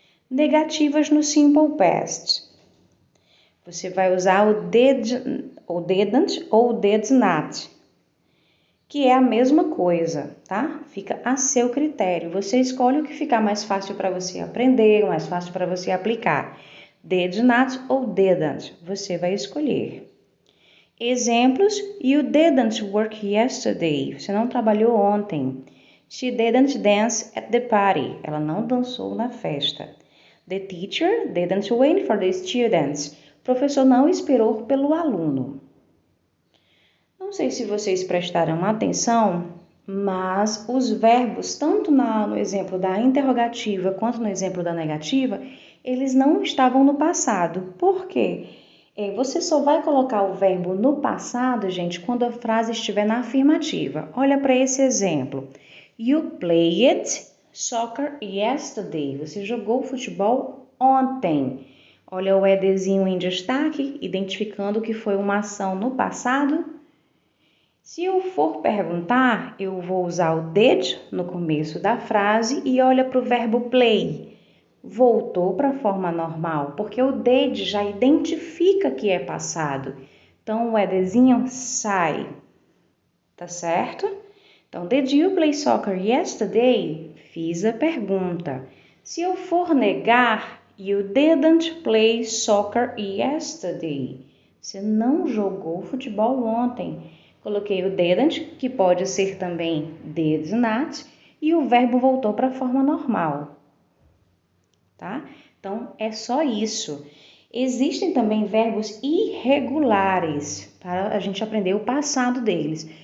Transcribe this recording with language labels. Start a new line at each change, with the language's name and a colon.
Portuguese: Negativas no Simple Past. Você vai usar o did, ou didn't ou did not, que é a mesma coisa, tá? Fica a seu critério. Você escolhe o que ficar mais fácil para você aprender, mais fácil para você aplicar. Did not ou didn't, você vai escolher.
English: Exemplos: You didn't work yesterday.
Portuguese: Você não trabalhou ontem.
English: She didn't dance at the party.
Portuguese: Ela não dançou na festa.
English: The teacher didn't wait for the students.
Portuguese: O professor não esperou pelo aluno. Não sei se vocês prestaram atenção, mas os verbos, tanto no exemplo da interrogativa quanto no exemplo da negativa, eles não estavam no passado. Por quê? Você só vai colocar o verbo no passado, gente, quando a frase estiver na afirmativa. Olha para esse exemplo.
English: You played soccer yesterday.
Portuguese: Você jogou futebol ontem. Olha o edzinho em destaque, identificando que foi uma ação no passado. Se eu for perguntar, eu vou usar o did no começo da frase e olha para o verbo play. Voltou para a forma normal, porque o did já identifica que é passado. Então, o edzinho sai. Tá certo?
English: Então, did you play soccer yesterday?
Portuguese: Fiz a pergunta. Se eu for negar,
English: you didn't play soccer yesterday.
Portuguese: Você não jogou futebol ontem. Coloquei o didn't, que pode ser também did not, e o verbo voltou para a forma normal. Tá? Então, é só isso. Existem também verbos irregulares, para a gente aprender o passado deles.